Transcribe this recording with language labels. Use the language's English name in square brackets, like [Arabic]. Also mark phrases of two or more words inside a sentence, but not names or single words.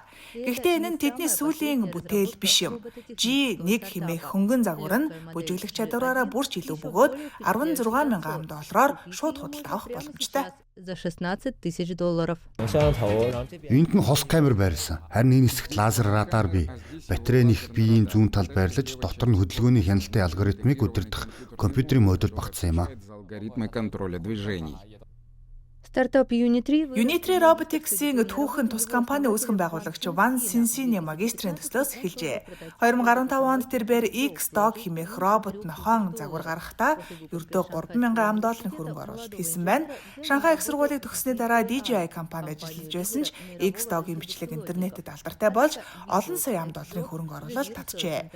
[Mongolian] Гэхдээ энэ нь тэдний сүүлийн бүтээл биш юм. G1 хэмээх хөнгөн загвар нь бүжиглэх чадвараараа бүрч илүү бөгөөд $16,000 шууд худалд авах боломжтой. За $16,000. Энд нь хос камер байрласан. Харин энэ хэсэгт лазер радар бий. Батарей нэх биеийн зүүн талд байрлаж, дотор нь хөдөлгөөний хяналтын алгоритмыг удирдах компьютерийн модуль багтсан юм а. [Russian] Алгоритмы контроля движений. Стартап [Mongolian] Unitary Robotics-ийн түүхэн тус компани үүсгэн байгуулагч Ван Синсиний магистрийн төслөөс эхэлжээ. 2015 онд тэрээр X-Dog хэмээх робот нохоон загвар гаргахдаа ердөө $3,000 хөрөнгө оруулалт хийсэн байна. Шанхай их сургуулийг төгссөний дараа DJI компани ажиллаж байсан ч X-Dog-ийн бичлэг интернетэд алдартай болж олон сая $1 хөрөнгө оруулалт татжээ.